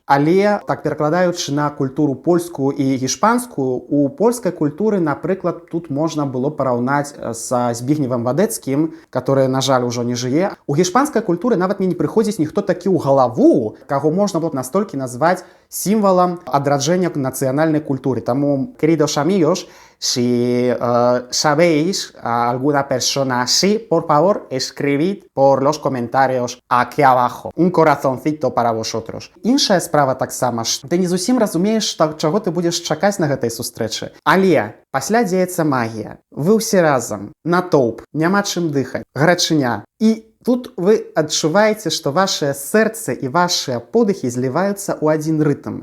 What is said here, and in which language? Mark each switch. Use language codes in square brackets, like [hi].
[be] Але, так перакладаючы на культуру польскую і гішпанскую, у польскай культуры, напрыклад, тут можна было параўнаць са Збігневам Вадэцкім, [ru] который, [be] на жаль, ужо не жыве. У гішпанскай культуры нават мне не прыходзіць ніхто такі ў галаву, каго можна было б настолькі назваць сімвалам адраджэння нацыянальнай культуры. Таму, [es] queridos amigos, si sabéis alguna persona así, por favor, escribid por los comentarios aquí abajo. Un corazoncito para vosotros. [be] Іншая справа таксама, што ты не зусім разумееш, чаго ты будзеш чакаць на гэтай сустрэчы. Але пасля дзеецца магія. Вы ўсе разам, натоўп, няма чым дыхаць, гарачыня. І тут вы адчуваеце, што вашае сэрца і вашыя подыхі зліваюцца ў адзін рытм.